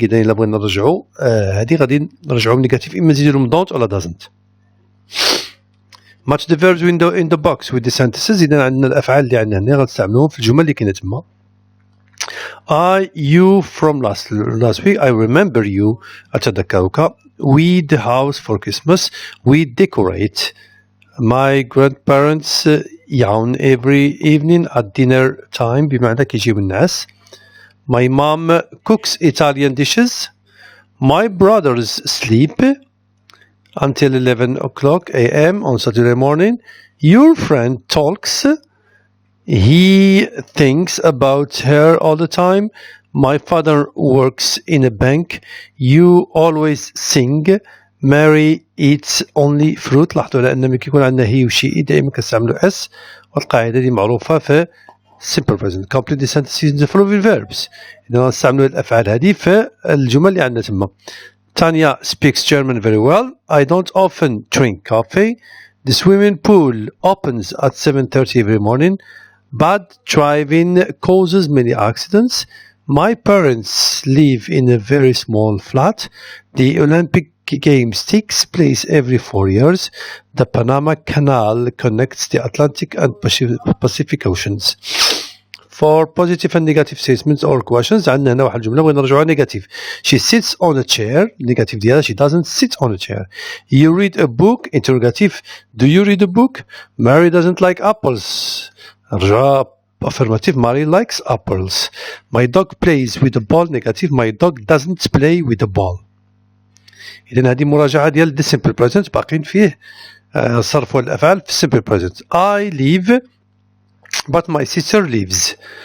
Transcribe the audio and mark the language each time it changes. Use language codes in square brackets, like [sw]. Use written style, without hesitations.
[ar] إذا إلا بغينا نرجعوا هذه غادي نرجعوا من نيجاتيف، إما نزيدوا لهم don't ولا doesn't. [en] match the verbs in the box with the sentences. [ar] إذا عندنا الأفعال اللي عندنا هنا غنستعملوهم في الجمل اللي كاينة تما. [en] you from last week. I remember you. [ar] أتذكرك. [en] we the house for Christmas. we decorate. my grandparents yawn every evening at dinner time. [ar] بمعنى كيجيو الناس. [en] my mom cooks Italian dishes. my brothers sleep until 11 o'clock a.m. on Saturday morning. your friend talks. he thinks about her all the time. my father works in a bank. you always sing. Mary eats only fruit. [ar] لاحظوا على أن ملي كيكون عندنا هي وشي دائما كنستعملوا اس، والقاعدة دي معروفة في simple present. [en] complete the sentences in the following verbs. [ar] إذا نستعملوا الأفعال هذه في الجمل اللي عندنا تما. [en] Tanya speaks German very well. I don't often drink coffee. The swimming pool opens at 7:30 every morning. Bad driving causes many accidents. My parents live in a very small flat. The Olympic Games takes place every 4 years. The Panama Canal connects the Atlantic and Pacific Oceans. For positive and negative statements or questions [ar] عندنا هنا واحد الجملة بغينا نرجعوها نيجاتيف. [en] she sits on a chair. [ar] نيجاتيف ديالها [en] she doesn't sit on a chair. you read a book. interrogative do you read a book. Mary doesn't like apples. [ar] نرجعوها [en] affirmative. Mary likes apples. my dog plays with a ball. negative my dog doesn't play with a ball. [ar] إذن هذه مراجعة ديال the simple present، باقين فيه صرف الأفعال في simple present. [en] I live but my sister lives.